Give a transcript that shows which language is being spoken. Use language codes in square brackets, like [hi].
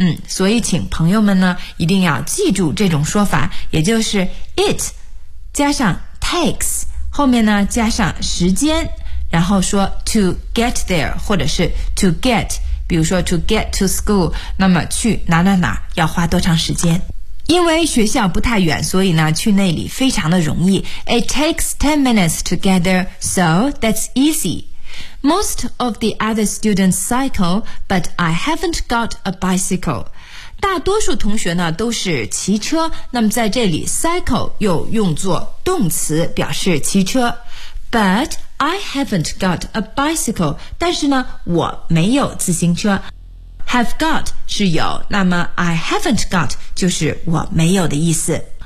[zh] 所以请朋友们呢一定要记住这种说法，也就是 it 加上 takes， 后面呢加上时间，然后说 [en] to get there [zh] 或者是 to get， 比如说 [en] to get to school， [zh] 那么去哪哪哪要花多长时间。因为学校不太远，所以呢去那里非常的容易。 [en] It takes 10 minutes to get there, so that's easy. Most of the other students cycle, but I haven't got a bicycle. [zh] 大多数同学呢都是骑车，那么在这里 cycle 又用作动词表示骑车。 [en] But I haven't got a bicycle. [zh] 但是呢我没有自行车。 Have got 是有，那么 I haven't got 就是我没有的意思。